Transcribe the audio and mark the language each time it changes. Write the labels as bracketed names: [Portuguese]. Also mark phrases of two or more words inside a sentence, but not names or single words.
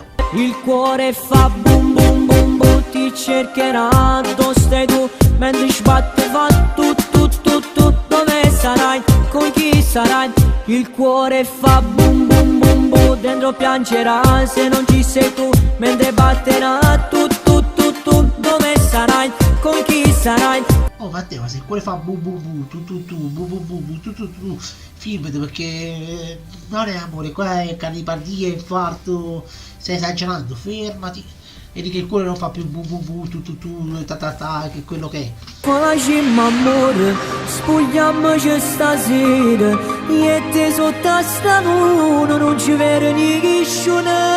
[Italian] Il cuore fa boom boom boom boom, ti cercherà, dove stai tu, mentre sbatte fa tu tu tu tu. Dove sarai, con chi sarai? Il cuore fa boom boom boom boom, dentro piangerà se non ci sei tu, mentre batterà tu tu tu tu. Dove sarai, con chi sarai? Oh Matteo, ma se il cuore fa bu bu bu tu tu tu bu bu bu bu tu tu tu, filmati perché non è amore, qua è cardipatia, infarto, stai esagerando, fermati. vedi che il cuore non fa più bu bu bu tu tu tu ta ta ta, che è quello che è. Facciamo amore, spogliamoci stasera, io e te sotto a sta luna, non ci vede ni chiscione.